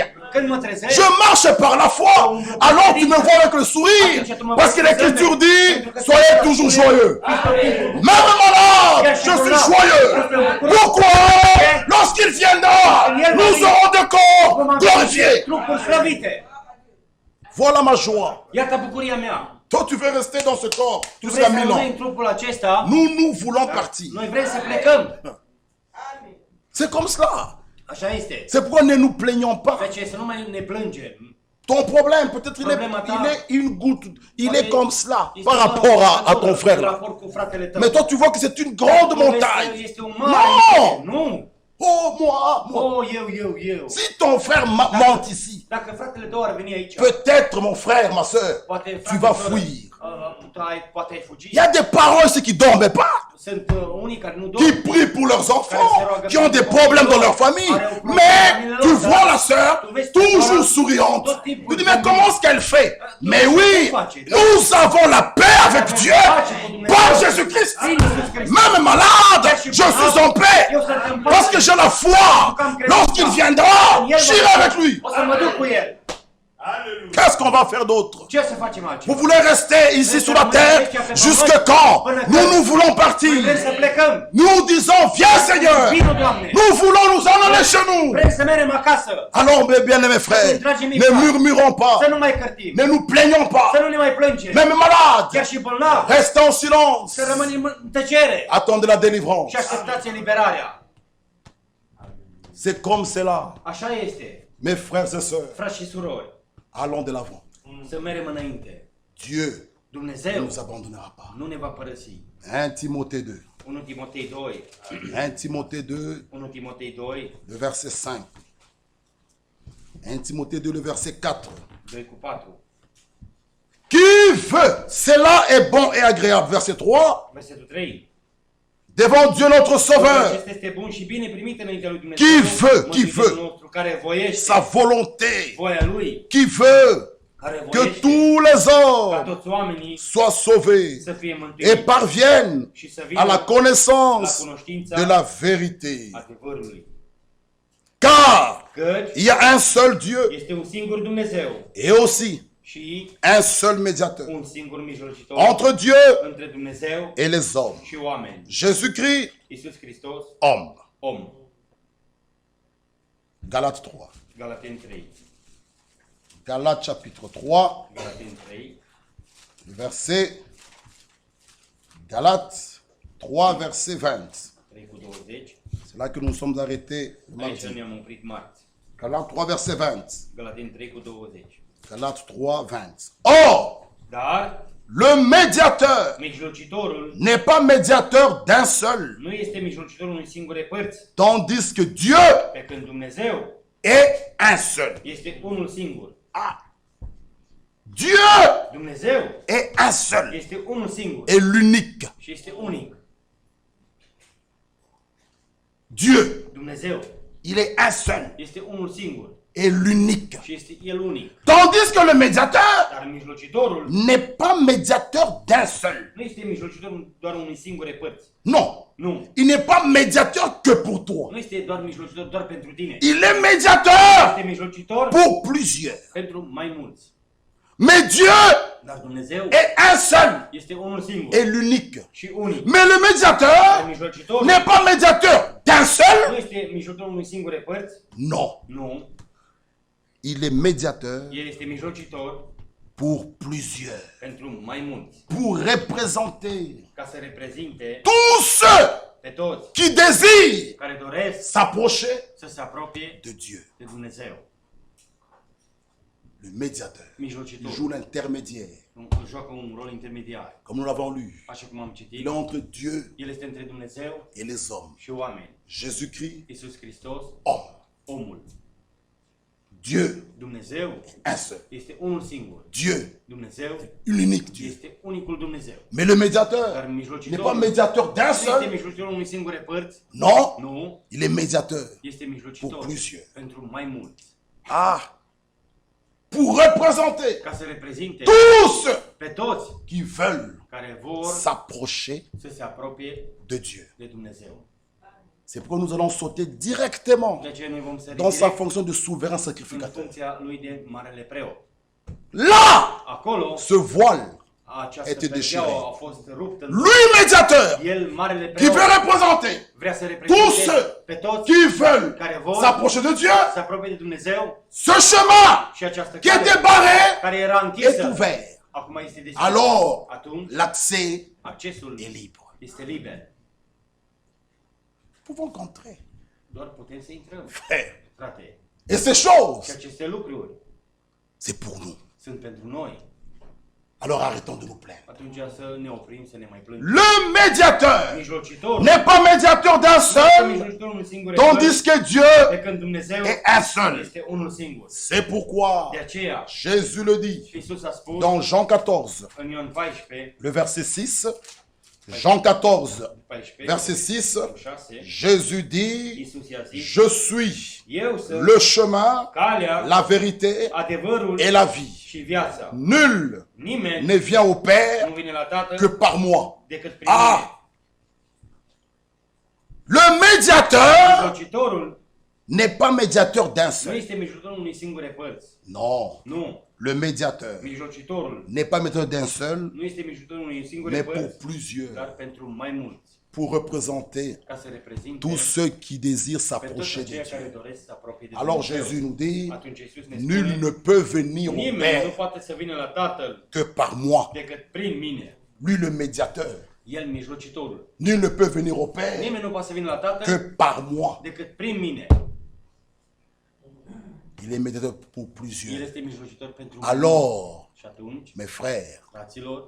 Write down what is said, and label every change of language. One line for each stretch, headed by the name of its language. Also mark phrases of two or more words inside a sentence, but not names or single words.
Romanian: Când mă trezesc,
French: Je marche par la foi. Alors tu me vois avec le sourire. Parce que l'Écriture dit, soyez toujours joyeux. Même malade, je suis joyeux. Pourquoi? Lorsqu'il viendra, nous aurons des corps glorifiés.
Romanian: trupuri slăvite.
French: Voilà ma joie.
Romanian: Iată bucuria mea.
French: Toi, tu veux rester dans ce corps
Romanian: Tu vrei
French: jusqu'à
Romanian: să 1000 rămâi
French: ans.
Romanian: în trupul acesta,
French: Nous voulons partir.
Romanian: noi vrem să plecăm.
French: C'est comme cela.
Romanian: Așa este.
French: C'est pourquoi ne nous plaignons pas.
Romanian: De aceea să nu mai ne plângem.
French: Ton problème, peut-être il est une goutte, il est comme cela par rapport à ton frère là. Mais toi, tu vois que c'est une grande montagne.
Romanian: Este un mare. Nu.
French: Oh, moi.
Romanian: Oh, eu.
French: Si ton frère monte ici,
Romanian: Dacă fratele tău ar veni aici,
French: peut-être mon frère, ma soeur,
Romanian: poate
French: tu
Romanian: fratele
French: vas
Romanian: tău,
French: fuir.
Romanian: poate ai fugi.
French: Il y a des parents ici qui ne dorment pas,
Romanian: Sunt unii care nu
French: qui
Romanian: dorm.
French: prient pour leurs enfants, qui ont des problèmes dans leur famille. Mais tu vois la soeur, toujours souriante. Tu dis, mais comment est-ce qu'elle fait? Mais oui, nous avons la paix avec Dieu par Jésus-Christ. Même malade, je suis en paix. Parce que j'ai la foi. Lorsqu'il viendra, j'irai avec lui.
Romanian: O să mă duc cu el.
French: Qu'est-ce qu'on va faire d'autre?
Romanian: Ce să facem aici?
French: Vous voulez rester ici sur la terre? Jusque quand? Nous voulons partir.
Romanian: Vrem să plecăm.
French: Nous disons, viens Seigneur.
Romanian: Vino, Doamne.
French: Nous voulons nous en aller chez nous.
Romanian: Vrem să mergem acasă.
French: Alors, mes bien-aimés frères, ne murmurons
Romanian: Să
French: pas.
Romanian: nu mai cărtim.
French: Ne nous plaignons pas.
Romanian: Să nu ne mai plângem.
French: Même malades,
Romanian: Chiar și bolnavi.
French: restez en silence.
Romanian: Să rămânem în tăcere.
French: Attendez la délivrance.
Romanian: Și așteptați eliberarea.
French: C'est comme cela.
Romanian: Așa este.
French: Mes frères et sœurs,
Romanian: Frați și surori,
French: allons de l'avant.
Romanian: să mergem înainte.
French: Dieu ne
Romanian: Dumnezeu
French: nous abandonnera pas.
Romanian: nu ne va părăsi.
French: 1 Timothée 2.
Romanian: 1 Timotei 2.
French: 1 Timothée 2,
Romanian: 1 Timotei 2,
French: le verset 5. 1 Timothée 2, le verset 4.
Romanian: 2 cu 4.
French: Qui veut, cela est bon et agréable. Verset 3.
Romanian: Versetul 3.
French: Devant Dieu notre Sauveur,
Romanian: Acesta este bun și bine primit înaintea lui Dumnezeu.
French: Qui veut,
Romanian: Mântuitorul nostru, care voiește
French: sa volonté,
Romanian: voia lui,
French: qui veut
Romanian: care
French: que
Romanian: voiește
French: tous les
Romanian: ca
French: hommes
Romanian: toți oamenii
French: soient sauvés
Romanian: să fie
French: et
Romanian: mântuiți
French: parviennent
Romanian: și să
French: à
Romanian: vină
French: la connaissance
Romanian: la cunoștința
French: de la vérité.
Romanian: adevărului.
French: Car
Romanian: Căci
French: il y a un seul Dieu
Romanian: este un singur Dumnezeu
French: et aussi
Romanian: și
French: un seul médiateur
Romanian: un singur mijlocitor
French: entre Dieu
Romanian: între Dumnezeu
French: et les hommes.
Romanian: și oameni.
French: Jésus-Christ,
Romanian: Iisus Hristos,
French: homme.
Romanian: om.
French: Galates 3.
Romanian: Galateni 3.
French: Galates chapitre 3,
Romanian: Galateni 3.
French: verset Galates 3, verset 20.
Romanian: 3 cu 20.
French: C'est là que nous sommes arrêtés le
Romanian: Aici
French: mardi.
Romanian: ne-am oprit marți.
French: Galates 3, verset 20.
Romanian: Galateni 3 cu 20.
French: Galates 3, 20. Or,
Romanian: Dar
French: le médiateur
Romanian: mijlocitorul
French: n'est pas médiateur d'un seul,
Romanian: nu este mijlocitorul unui singure părți,
French: tandis que Dieu
Romanian: pe când Dumnezeu
French: est un seul.
Romanian: este unul singur.
French: Dieu
Romanian: Dumnezeu
French: est un seul
Romanian: este unul singur
French: et l'unique.
Romanian: și este unic.
French: Dieu,
Romanian: Dumnezeu
French: il est un seul
Romanian: este unul singur
French: est l'unique.
Romanian: și este el unic.
French: Tandis que le médiateur
Romanian: Dar mijlocitorul
French: n'est pas médiateur d'un seul.
Romanian: nu este mijlocitorul doar unui singure părți.
French: Non.
Romanian: Nu.
French: Il n'est pas médiateur que pour toi.
Romanian: Nu este doar mijlocitor doar pentru tine.
French: Il est médiateur
Romanian: Este mijlocitor
French: pour plusieurs.
Romanian: pentru mai mulți.
French: Mais Dieu
Romanian: Dar Dumnezeu
French: est un seul
Romanian: este unul singur
French: et l'unique.
Romanian: și unic.
French: Mais le
Romanian: Dar
French: médiateur
Romanian: mijlocitorul
French: n'est pas médiateur d'un
Romanian: nu
French: seul.
Romanian: este mijlocitorul unui singure părți.
French: Non.
Romanian: Nu.
French: Il est médiateur
Romanian: El este mijlocitor
French: pour plusieurs.
Romanian: pentru mai mulți.
French: Pour représenter
Romanian: Ca să reprezinte
French: tous ceux
Romanian: pe toți
French: qui désirent
Romanian: care doresc
French: s'approcher
Romanian: să se apropie
French: de Dieu.
Romanian: de Dumnezeu.
French: Le médiateur. Il
Romanian: Mijlocitorul
French: joue l'intermédiaire.
Romanian: joacă un rol intermediar.
French: Comme nous l'avons lu.
Romanian: Așa cum am citit,
French: Il est entre Dieu
Romanian: el este între Dumnezeu
French: et les hommes.
Romanian: și oameni.
French: Jésus-Christ,
Romanian: Iisus Hristos,
French: homme.
Romanian: omul.
French: Dieu,
Romanian: Dumnezeu
French: un seul.
Romanian: este unul singur.
French: Dieu,
Romanian: Dumnezeu
French: l'unique Dieu.
Romanian: este unicul Dumnezeu.
French: Mais le médiateur
Romanian: Dar
French: n'est pas
Romanian: mijlocitorul nu
French: médiateur d'un
Romanian: este
French: seul.
Romanian: mijlocitorul unui singure părți.
French: Non,
Romanian: Nu,
French: il est médiateur.
Romanian: este
French: Pour
Romanian: mijlocitor
French: plusieurs.
Romanian: pentru mai mulți.
French: Ah, pour représenter
Romanian: Ca să reprezinte
French: tous
Romanian: pe toți
French: qui veulent
Romanian: care vor
French: s'approcher
Romanian: să se apropie
French: de Dieu.
Romanian: de Dumnezeu.
French: C'est pourquoi nous allons sauter directement
Romanian: De aceea noi vom sări
French: dans sa
Romanian: direct
French: fonction de souverain
Romanian: în
French: sacrificateur.
Romanian: funcția lui de marele preot.
French: Là,
Romanian: Acolo,
French: ce voile
Romanian: această
French: était
Romanian: perdeaua
French: déchiré.
Romanian: a fost ruptă.
French: Lui médiateur
Romanian: El, marele
French: qui
Romanian: preot,
French: veut représenter
Romanian: vrea să
French: tous
Romanian: reprezinte
French: ceux
Romanian: pe toți
French: qui veulent
Romanian: care vor
French: s'approcher de Dieu.
Romanian: să se apropie de Dumnezeu
French: Ce chemin
Romanian: și această
French: qui était
Romanian: cale
French: barré
Romanian: care era
French: est
Romanian: închisă,
French: ouvert.
Romanian: acum este deschisă.
French: Alors,
Romanian: Atunci,
French: l'accès
Romanian: accesul
French: est libre.
Romanian: este liber.
French: Nous pouvons entrer.
Romanian: Doar putem să intrăm.
French: Frère.
Romanian: Frate,
French: Et ces
Romanian: și
French: choses,
Romanian: aceste lucruri
French: c'est pour nous.
Romanian: sunt pentru noi.
French: Alors arrêtons de nous plaindre.
Romanian: Atunci să ne oprim, să ne mai plângem.
French: Le médiateur
Romanian: Mijlocitorul
French: n'est pas médiator d'un
Romanian: este
French: seul,
Romanian: mijlocitorul unui singur
French: tandis que
Romanian: pe
French: Dieu
Romanian: când Dumnezeu
French: est un seul.
Romanian: este unul singur.
French: C'est pourquoi
Romanian: De aceea,
French: Jésus le dit
Romanian: Iisus a spus
French: dans Jean 14,
Romanian: în Ioan 14,
French: le verset 6. Jean 14, 14, verset 6. 6, Jésus dit,
Romanian: Iisus i-a zis,
French: je suis
Romanian: eu sunt
French: le chemin,
Romanian: calea,
French: la vérité
Romanian: adevărul
French: et la vie.
Romanian: și viața.
French: Nul
Romanian: Nimeni
French: ne vient au Père
Romanian: nu vine la Tatăl
French: que par moi.
Romanian: decât prin mine.
French: Ah! Le médiateur
Romanian: Mijlocitorul
French: n'est pas médiateur d'un
Romanian: nu
French: seul.
Romanian: este mijlocitorul unei singure părți.
French: Non.
Romanian: Nu.
French: Le médiateur
Romanian: Mijlocitorul
French: n'est pas médiateur d'un seul,
Romanian: nu este mijlocitorul unei singure
French: mais pour
Romanian: părți,
French: plusieurs.
Romanian: dar pentru mai mulți.
French: Pour représenter
Romanian: Ca să reprezinte
French: tous ceux qui désirent
Romanian: pe toți
French: s'approcher de
Romanian: aceia care
French: Dieu.
Romanian: doresc să se apropie de
French: Alors
Romanian: Dumnezeu.
French: Jésus nous dit,
Romanian: Atunci Iisus ne
French: nul
Romanian: spune,
French: ne peut venir au
Romanian: nimeni nu
French: Père
Romanian: poate să vină la Tatăl
French: que par moi.
Romanian: decât prin mine.
French: Lui le médiateur.
Romanian: El, mijlocitorul.
French: Nul ne peut venir au Père
Romanian: Nimeni nu poate să vină la
French: que
Romanian: Tatăl
French: par moi.
Romanian: decât prin mine.
French: Il est médiateur pour
Romanian: El
French: plusieurs.
Romanian: este mijlocitor pentru
French: Alors,
Romanian: Și atunci,
French: mes frères,
Romanian: fraților,